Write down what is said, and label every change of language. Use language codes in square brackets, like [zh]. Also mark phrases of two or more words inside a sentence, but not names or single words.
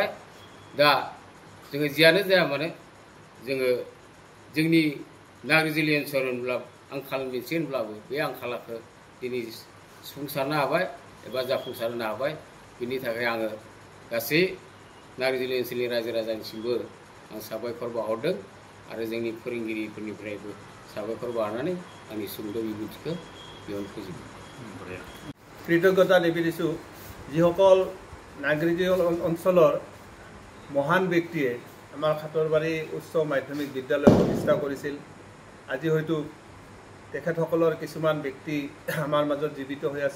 [brx] दा जोङो जियानो जाया मानो जोङो जोंनि नाग्रिजुलि ओनसोल होनब्ला आंखाल मोनसे होनब्लाबो बे आंखालखौ दिनै सुफुंसारनो हाबाय एबा जाफुंसारनो हाबाय। बिनि थाखाय आङो गासै नाग्रिजुलि ओनसोलनि रायजो राजानिसिमबो आं साबायखर बावहरदों आरो जोंनि फोरोंगिरिफोरनिफ्रायबो साबायखर बावनानै आंनि सुंद' बिबुंथिखौ बेयावनो फोजोबो। [as] কৃতজ্ঞতা নিবেদিছোঁ যিসকল নাগৰিকীয় অঞ্চলৰ মহান ব্যক্তিয়ে আমাৰ খাতৰবাৰী উচ্চ মাধ্যমিক বিদ্যালয় প্ৰতিষ্ঠা কৰিছিল। আজি হয়তো তেখেতসকলৰ কিছুমান ব্যক্তি আমাৰ মাজত জীৱিত হৈ আছে।